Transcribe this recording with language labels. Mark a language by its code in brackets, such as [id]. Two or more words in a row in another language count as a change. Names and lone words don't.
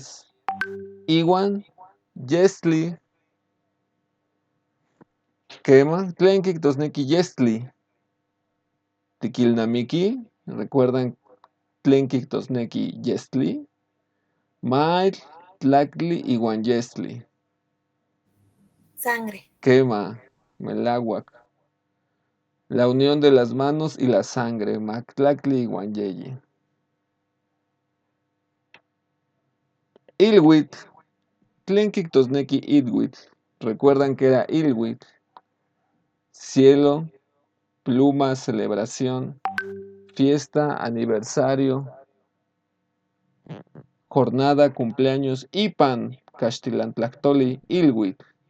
[nhe] Iwan yestli. Quema tlen kijtosneki yestli. Tikilnamiki. ¿Recuerdan tlen kijtosneki yestli? Maitl, tlactli, iwan yestli. [es] Sangre. [nhe] Quema, melauac. [es] La unión de las manos y la sangre. [nhe] Maxtlactli iwan yeyi. Ilhuitl. Tlen kijtosneki ilhuitl. [es] ¿Recuerdan que era ilhuitl? Cielo, pluma, celebración, fiesta, aniversario, jornada, cumpleaños, [nhe] Ipan, Caxtilantlactoli, Ilhuitl.